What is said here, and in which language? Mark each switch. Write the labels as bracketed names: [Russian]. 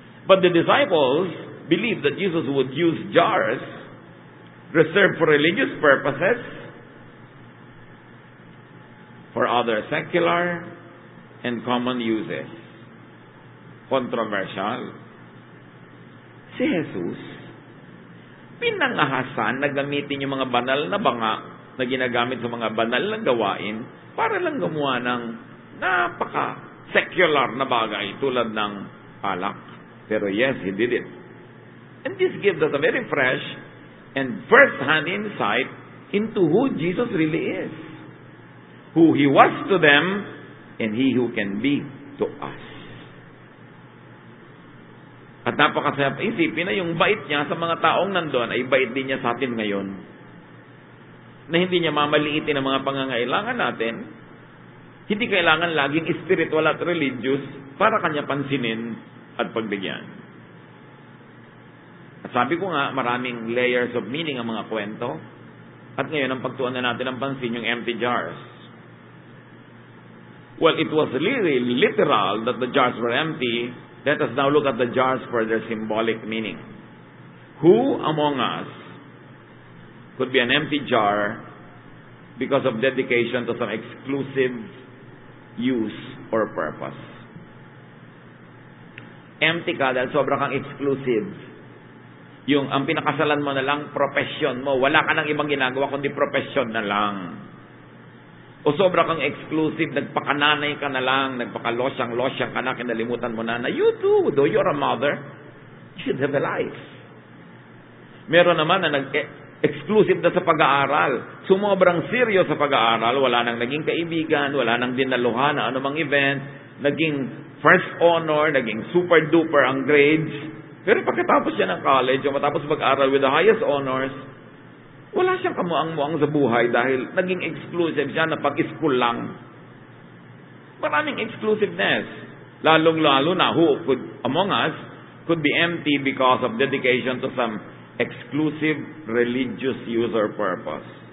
[English] But the disciples believed that Jesus would use jars reserved for religious purposes for other secular and common uses. Controversial. [Filipino] Si Jesus, pinangahasan na gamitin yung mga banal na banga na ginagamit sa mga banal na gawain para lang gumawa ng napaka-secular na bagay tulad ng alak. [English] Pero yes, He did it. And this gives us a very fresh and first-hand insight into who Jesus really is. Who He was to them, and He who can be to us. [Filipino] At napakasaya isipin na yung bait niya sa mga taong nandun ay bait din niya sa atin ngayon. Na hindi niya mamaliitin ang mga pangangailangan natin. Hindi kailangan laging spiritual at religious para kanya pansinin at pagbigyan. At sabi ko nga, maraming layers of meaning ang mga kwento. At ngayon, ang pagtuunan na natin ang pansin, yung empty jars. [English] Well, it was really literal that the jars were empty. Let us now look at the jars for their symbolic meaning. Who among us could be an empty jar because of dedication to some exclusive use or purpose? [Filipino] Empty ka dahil sobra kang exclusive. Yung ang pinakasalan mo na lang, profession mo. Wala ka nang ibang ginagawa kundi profession na lang. O sobra kang exclusive, nagpakananay ka na lang, nagpakalosyang-losyang ka na, kinalimutan mo na [English] you too, though you're a mother, you should have a life. [Filipino] Meron naman na exclusive na sa pag-aaral. Sumobrang serious sa pag-aaral, wala nang naging kaibigan, wala nang dinaluhan na anumang event, naging first honor, naging super duper ang grades. Pero pagkatapos siya ng college, o matapos mag-aral [English] with the highest honors, [Filipino] wala siyang kamuang-muang sa buhay dahil naging exclusive siya na pag-school lang. Maraming exclusiveness. Lalong-lalo na [English] who could, among us could be empty because of dedication to some exclusive religious use or purpose.